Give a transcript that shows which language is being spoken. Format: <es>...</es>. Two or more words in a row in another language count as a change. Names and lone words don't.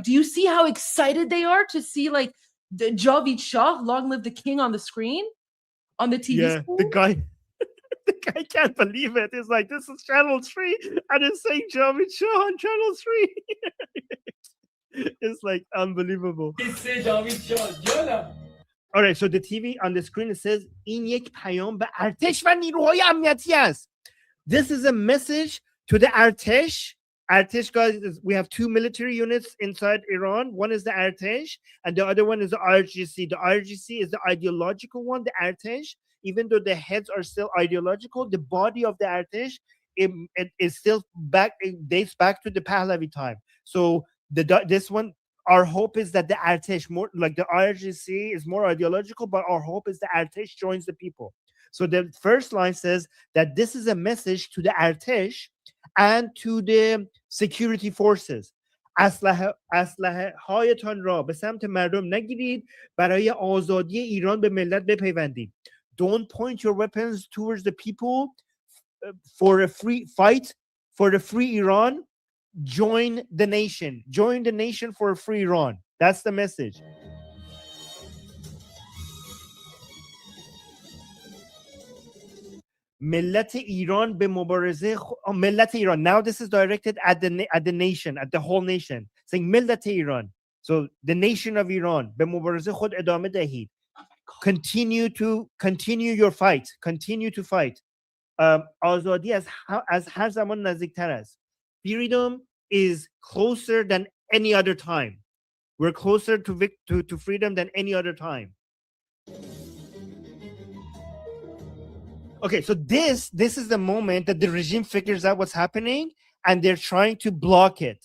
<en>Do you see how excited they are to see like the Javid Shah, long live the king, on the screen, on the TV screen? The guy can't believe it. He's like, this is channel 3, and it's saying Javid Shah on channel 3. It's like unbelievable. All right, so the TV on the screen, it says</en> <fa>این یک پیام به ارتش و نیروهای امنیتی است.</fa> <en>This is a message to the Artesh. Artesh, guys, we have 2 military units inside Iran. One is the Artesh, and the other one is the RGC. The RGC is the ideological one. The Artesh, even though the heads are still ideological, the body of the Artesh it is still back. It dates back to the Pahlavi time. So this one, our hope is that the Artesh, more like the RGC, is more ideological, but our hope is the Artesh joins the people. So the first line says that this is a message to the Artesh and to the security forces.</en> <fa>اسلحه هایتان را به سمت مردم نگیرید، برای آزادی ایران به ملت بپیوندید.</fa> <en>Don't point your weapons towards the people for a free fight for the free Iran. Join the nation. Join the nation for a free Iran. That's the message.</en> <fa>ملت ایران به مبارزه ملت ایران.</fa> <en>Now this is directed at the nation, at the whole nation, saying</en> <fa>ملت ایران.</fa> <en>So the nation of Iran,</en> <fa>به مبارزه خود ادامه دهید.</fa> <en>Continue your fight. Continue to fight.</en> <fa>آزادی از هر زمان نزدیکتر است.</fa> <en>Freedom is closer than any other time. We're closer to freedom than any other time. Okay, so this is the moment that the regime figures out what's happening, and they're trying to block it.</en>